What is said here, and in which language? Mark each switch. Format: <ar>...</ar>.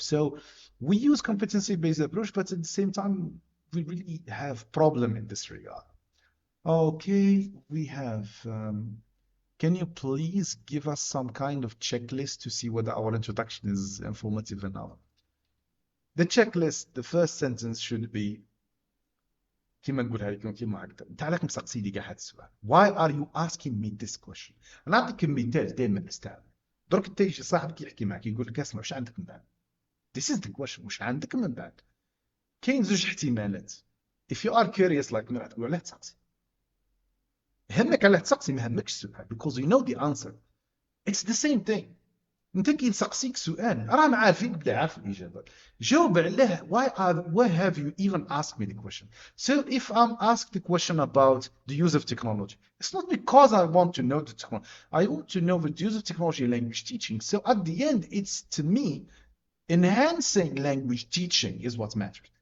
<en>So we use competency based approach, but at the same time we really have problem in this regard. Okay, we have can you please give us some kind of checklist to see whether our introduction is informative enough? The checklist, the first sentence should be</en> <ar>كيما نقولها لكم كيما هكذا. انت علاش مسقسي لي كاع هذا السؤال؟</ar> <en>Why are you asking me this question؟</en> <ar>انا نعطيك مثال دائما نستعمل. درك انت يجي صاحبك يحكي معك يقول لك اسمع واش عندك من بعد؟</ar> <en>This is the question.</en> <ar>واش عندك من بعد؟ كاين زوج احتمالات.</ar> <en>If you are curious like me</en> <ar>راح تقول علاه تسقسي. يهمك علاه تسقسي ما يهمكش السؤال</ar> <en>because you know the answer. It's the same thing.</en> <ar>انت كي نسقسيك سؤال رانا عارفين بلي عارف الاجابه. جاوب عليه.</ar> <en>Why have you even asked me the question? So if I'm asked the question about the use of technology, it's not because I want to know the technology. I want to know the use of technology in language teaching. So at the end, it's to me enhancing language teaching is what matters.</en>